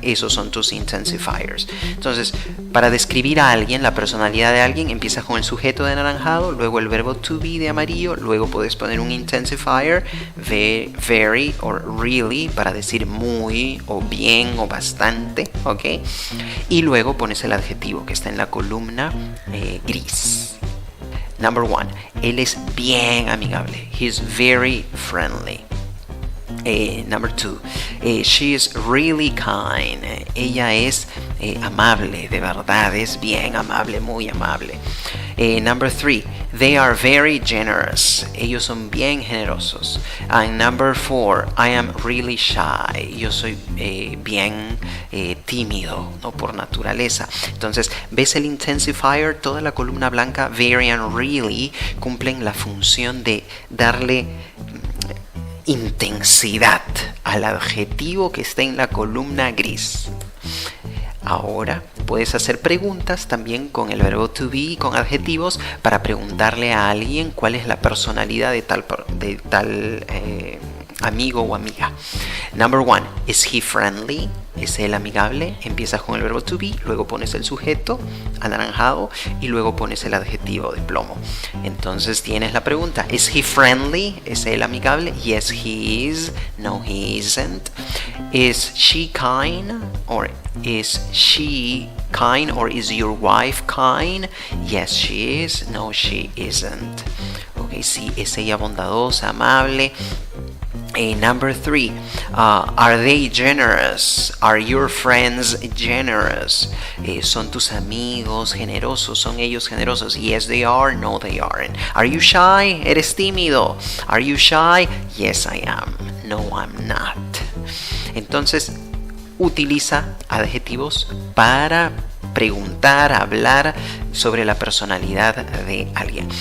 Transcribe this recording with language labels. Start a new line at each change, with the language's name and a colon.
Spanish: Esos son tus intensifiers. Entonces, para describir a alguien, la personalidad de alguien, empiezas con el sujeto de anaranjado, luego el verbo to be de amarillo, luego puedes poner un intensifier,
English: very or really,
Spanish: para decir muy o bien o bastante, ¿ok? Y luego pones el adjetivo que está en la columna gris.
English: Number 1,
Spanish: él es bien amigable.
English: He's very friendly. Number 2, she is really kind.
Spanish: Ella es amable, de verdad, es bien amable, muy amable.
English: Number 3, they are very generous.
Spanish: Ellos son bien generosos.
English: And number 4, I am really shy.
Spanish: Yo soy bien tímido, ¿no? Por naturaleza. Entonces, ¿ves el intensifier? Toda la columna blanca,
English: very and really,
Spanish: cumplen la función de darle intensidad al adjetivo que está en la columna gris. Ahora puedes hacer preguntas también con el verbo to be y con adjetivos para preguntarle a alguien cuál es la personalidad de tal amigo o amiga.
English: Number 1, is he friendly?
Spanish: ¿Es él amigable? Empiezas con el verbo to be, luego pones el sujeto anaranjado y luego pones el adjetivo de plomo. Entonces tienes la pregunta,
English: is he friendly?
Spanish: ¿Es él amigable?
English: Yes, he is. No, he isn't. Is she kind? Or is she kind? Or is your wife kind? Yes, she is. No, she isn't.
Spanish: Okay, sí, es ella bondadosa, amable.
English: Number 3, are they generous? Are your friends generous?
Spanish: ¿Son tus amigos generosos? ¿Son ellos generosos?
English: Yes, they are. No, they aren't. Are you shy?
Spanish: ¿Eres tímido?
English: Are you shy? Yes, I am. No, I'm not.
Spanish: Entonces, utiliza adjetivos para preguntar, hablar sobre la personalidad de alguien.